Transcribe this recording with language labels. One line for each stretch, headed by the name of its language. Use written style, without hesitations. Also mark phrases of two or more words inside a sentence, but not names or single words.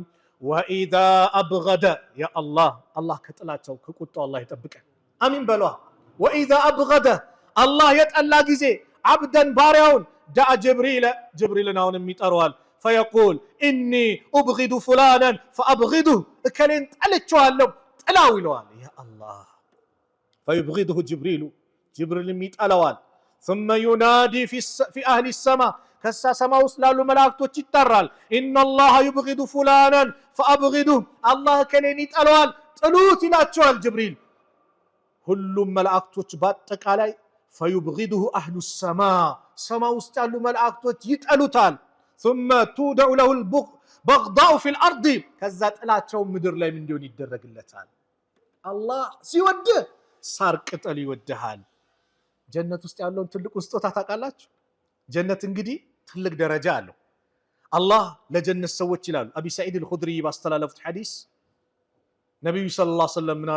Arabic: وإذا أبغض
Amharic: ያ አላህ ከጥላቸው ከቁጣው አላህ ይጠብቀን። አሚን በሏ።
Arabic: وإذا أبغض الله
Amharic: የጠላ ጊዜ አብደን ባሪያውን ዳአ ጅብሪልን አሁንም ይጠራዋል።
Arabic: فيقول إني أبغض فلانا فأبغضه
Amharic: እከሌን ጠልቼዋለሁ ጥላው ይለዋል። ያ አላህ ፈዩብጊዱሁ ጅብሪልም ይጠላዋል።
Arabic: ثم ينادي في أهل السماء
Amharic: ከሳ ሰማ ውስጥ ላሉ መላእክቶች ይጠራል።
Arabic: إن الله يبغض فلانا فأبغضه
Amharic: አላህ እከሌን ይጠላዋል ጥሉት ይላቸዋል ጅብሪል። ሁሉም መላእክቶች በአጠቃላይ
Arabic: فيبغضه أهل السماء
Amharic: ሰማ ውስጥ ያሉ መላእክቶች ይጠሉታል።
Arabic: ثم تودع له البغضاء في الأرض
Amharic: ከዛ ጥላቸው ምድር ላይ ምን እንዲሆን ይደረግለታል። አላህ ሲወድ ሳር ቅጠል ይወድሃል። ጀነት ውስጥ ያለውን ትልቁን ስጦታ ታውቃላችሁ? ጀነት እንግዲህ ትልቅ ደረጃ አለው። አላህ ለጀነት ሰዎች ይላሉ አቢ ሰዒድ አልኹድሪ ባስተላለፉት ሐዲስ ነብዩ
Arabic: صلى الله عليه وسلم
Amharic: ምን አሉ?